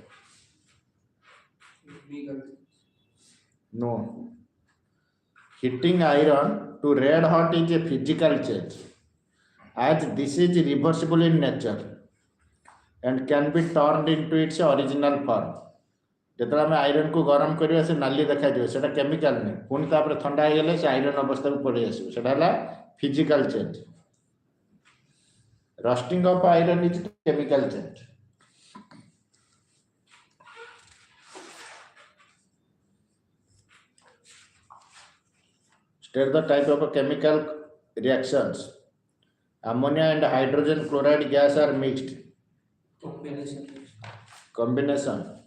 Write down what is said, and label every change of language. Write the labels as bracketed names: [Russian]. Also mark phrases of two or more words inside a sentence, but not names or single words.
[English] Chemical. No. Heating iron to red hot is a physical change, as this is reversible in nature and can be turned into its original form. [Odia] ଯେତେବେଳେ ଆମେ ଆଇରନ୍ କୁ ଗରମ କରିବା ସେ ନାଲି ଦେଖାଯିବ, ସେଟା କେମିକାଲ ନାହିଁ, ପୁଣି ତାପରେ ଥଣ୍ଡା ହେଇଗଲେ ସେ ଆଇରନ୍ ଅବସ୍ଥାକୁ ପଳେଇ ଆସିବ, ସେଟା ହେଲା [English] physical change. rusting of iron is chemical change. State the type of chemical reactions. Ammonia and hydrogen chloride gas are mixed. Combination.